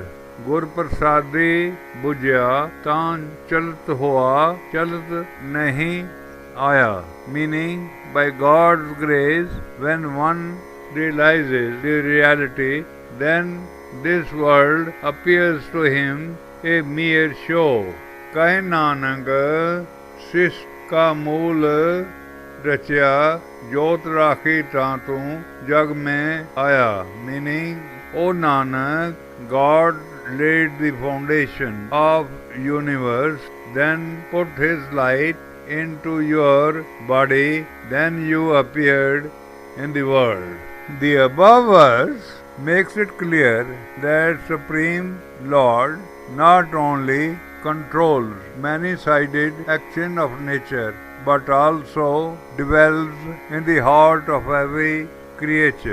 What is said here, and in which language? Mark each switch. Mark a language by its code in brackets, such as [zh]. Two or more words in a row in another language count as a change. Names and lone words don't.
[pa] ਗੁਰ ਪਰਸਾਦੀ ਬੂਝਿਆ ਤਾ ਚਲਤੁ ਹੋਆ ਚਲਤੁ ਨਹੀ ਆਇਆ, [en] meaning by God's grace, when one realizes the reality, then this world appears to him a mere show. [pa] ਕਹੈ ਨਾਨਕੁ ਸ੍ਰਿਸਟਿ ਕਾ ਮੂਲੁ ਰਚਿਆ ਜੋਤਿ ਰਾਖੀ ਤਾ ਤੂ ਜਗ ਮਹਿ ਆਇਆ, [en] meaning, O Nanak, God laid the foundation of universe, then put His light into your body, then you appeared in the world. The above verse makes it clear that Supreme Lord not only controls many-sided action of nature, but also dwells in the heart of every creature.